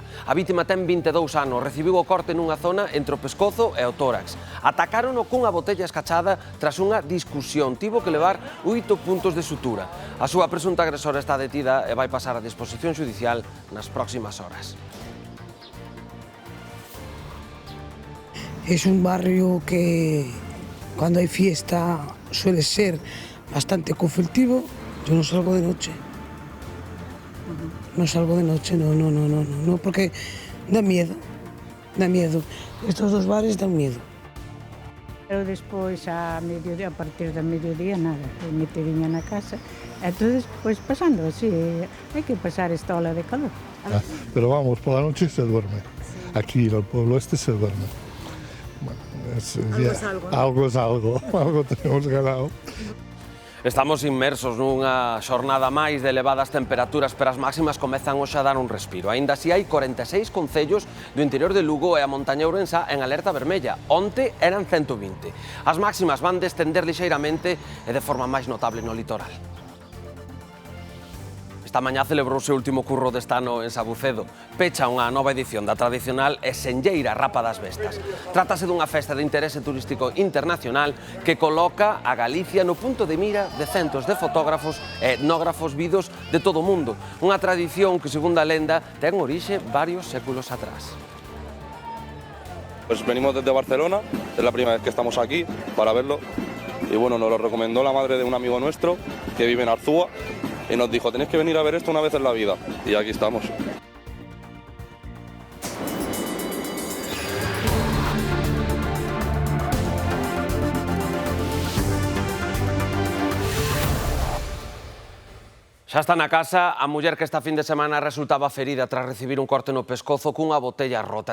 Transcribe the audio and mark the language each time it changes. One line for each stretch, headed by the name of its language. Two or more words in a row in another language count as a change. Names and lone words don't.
Galician: A vítima ten 22 anos, recibiu o corte nunha zona entre o pescozo e o tórax. Atacárono cunha botella escachada tras unha discusión. Tivo que levar 8 puntos de sutura. A súa presunta agresora está detida e vai pasar a disposición xudicial nas próximas horas.
Spanish: Es un barrio que cuando hay fiesta suele ser bastante conflictivo. Yo no salgo de noche. No salgo de noche, no, porque da miedo. Estos dos bares dan miedo.
Galician: Pero despois a partir do mediodía nada, metediña na casa. Entonces, pois pasando así, hai que pasar esta
Spanish: ola de calor. Pero vamos, por la noche se duerme. Aquí en el pueblo este se duerme. Bueno, algo es algo, algo tenemos ganado.
Galician: Estamos inmersos nunha xornada máis de elevadas temperaturas, pero as máximas comezan hoxe a dar un respiro. Aínda así hai 46 concellos do interior de Lugo e a montaña ourensá en alerta vermella. Onte eran 120. As máximas van descender lixeiramente e de forma máis notable no litoral. Esta mañá celebrouse o último curro deste ano en Sabucedo. Pecha unha nova edición da tradicional e senlleira Rapa das Bestas. Trátase dunha festa de interese turístico internacional que coloca a Galicia no punto de mira de centos de fotógrafos e etnógrafos vidos de todo o mundo. Unha tradición que, segundo a lenda, ten orixe varios séculos atrás.
Spanish: Pues venimos desde Barcelona, es la primera vez que estamos aquí para verlo. Y bueno, nos lo recomendó la madre de un amigo nuestro que vive en Arzúa. Y nos dijo, tenéis que venir a ver esto una vez en la vida. Y aquí estamos.
Galician: Xa está na casa a muller que esta fin de semana resultaba ferida tras recibir un corte no pescozo cunha botella rota.